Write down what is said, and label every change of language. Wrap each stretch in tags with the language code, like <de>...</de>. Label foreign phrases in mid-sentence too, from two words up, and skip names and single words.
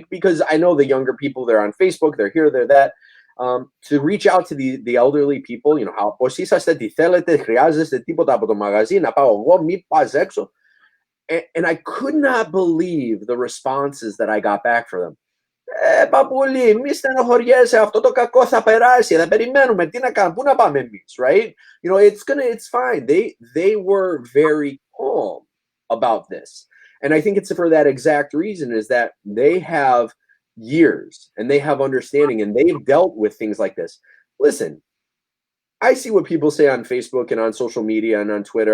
<en>Because I know the younger people, they're on Facebook, they're here, they're that. To reach out to the elderly people, how and I could not believe the responses that I got back from them.</en> <el>Παππούλη, μη στενοχωριέσαι, αυτό το κακό θα περάσει, θα περιμένουμε, τι να κάνουμε, πού να πάμε εμείς,</el> <en>right? It's fine. They were very calm about this. And I think it's for that exact reason, is that they have years and they have understanding and they've dealt with things like this. Listen, I see what people say on Facebook and on social media and on Twitter.</en>